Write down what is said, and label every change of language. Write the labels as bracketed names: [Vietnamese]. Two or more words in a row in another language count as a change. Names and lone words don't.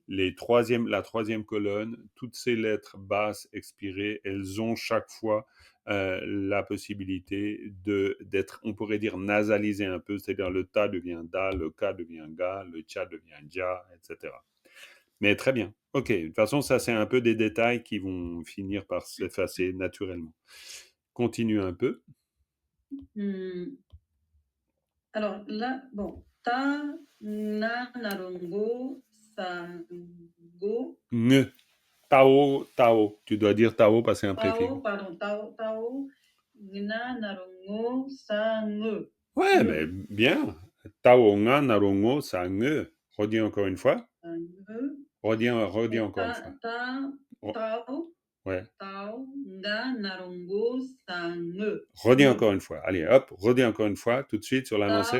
[French] la troisième colonne, toutes ces lettres basses expirées, elles ont chaque fois la possibilité d'être, on pourrait dire, nasalisées un peu, c'est-à-dire le ta devient da, le ka devient ga, le cha devient ja, etc. Mais très bien. Ok, de toute façon, ça c'est un peu des détails qui vont finir par s'effacer naturellement. Continue un peu. Hmm. Alors là, bon, [Sango] ta na narongo sango Ne. Tao, Tao. [French] Tu dois dire Tao parce que c'est un préfixe. [Sango] tao, pardon, tao na narongo sange [French] Ouais, mais bien. [Sango] Tao nga narongo sa nge. [French] Redis encore une fois. [Sango] sange [French] Redis et encore une fois. Oh, [Sango] tao [French] ouais. [Sango] nga narongo sange [French] Redis encore une fois. Allez, hop, redis encore une fois, tout de suite sur l'avancée.